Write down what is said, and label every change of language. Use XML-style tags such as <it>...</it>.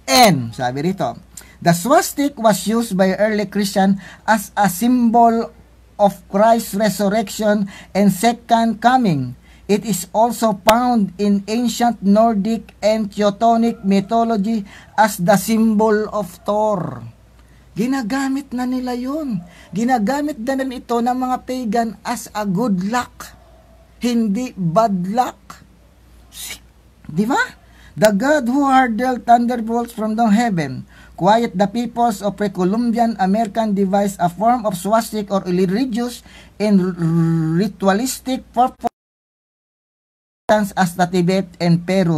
<en>And,</en> <tl>sabi rito,</tl> <en>the swastik was used by early Christian as a symbol of Christ's resurrection and second coming. It is also found in ancient Nordic and Teutonic mythology as the symbol of Thor.</en> <tl>Ginagamit na nila yun. Ginamit na ito ng mga pagan</tl> <en>as a good luck.</en> <tl>Hindi bad luck. Di ba?</tl> <en>The God who hurled thunderbolts from the heaven, quiet the peoples of pre-Columbian American devised a form of swastik or religious and ritualistic purpose as the Tibet and Peru.</en>